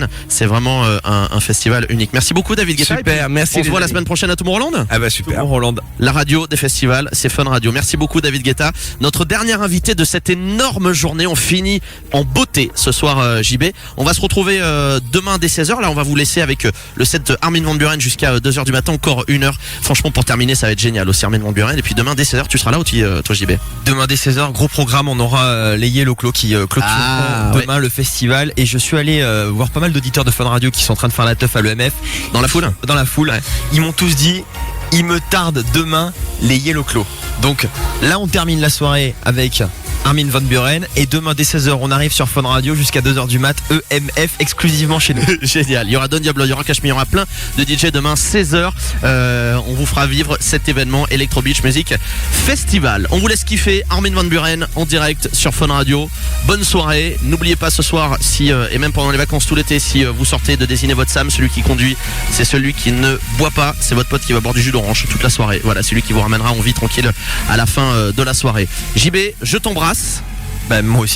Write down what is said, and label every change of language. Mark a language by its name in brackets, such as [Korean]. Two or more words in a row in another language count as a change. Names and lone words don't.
[French] C'est vraiment un festival unique. Merci beaucoup, David Guetta. Super, Et puis, merci, On se les voit la amis. semaine prochaine à Tomorrowland. Ah bah super. Roland. La radio des festivals, c'est Fun Radio. Merci beaucoup David Guetta. Notre dernier invité de cette énorme journée. On finit en beauté ce soir, JB. On va se retrouver demain dès 16h. Là, on va vous laisser avec le set de Armin van Buuren jusqu'à 2h du matin, encore 1 heure. Franchement, pour terminer, ça va être génial aussi, Armin van Buuren. Et puis demain dès 16h, tu seras là aussi, toi JB? Demain dès 16h, gros programme, on aura les Yellow Claw qui clôtureront demain le festival. Et je suis allé voir pas mal d'auditeurs de Fun Radio qui sont en train de faire la teuf à l'EMF. Dans la foule? Dans la foule. Ils m'ont tous dit, il me tarde demain les Yellow Claw. Donc là, on termine la soirée avec Armin van Buuren. Et demain dès 16h, on arrive sur Fun Radio jusqu'à 2h du mat. EMF exclusivement chez nous. Génial. Il y aura Don Diablo, il y aura Cashmere, il y aura plein de DJ demain 16h. On vous fera vivre cet événement Electro Beach Music Festival. On vous laisse kiffer Armin van Buuren en direct sur Fun Radio. Bonne soirée. N'oubliez pas ce soir, et même pendant les vacances tout l'été, si vous sortez, de désigner votre Sam. Celui qui conduit, c'est celui qui ne boit pas. C'est votre pote qui va boire du jus d'orange toute la soirée. Voilà, celui qui vous ramènera en vie tranquille à la fin de la soirée. JB, je t'embrasse. Bah, moi aussi.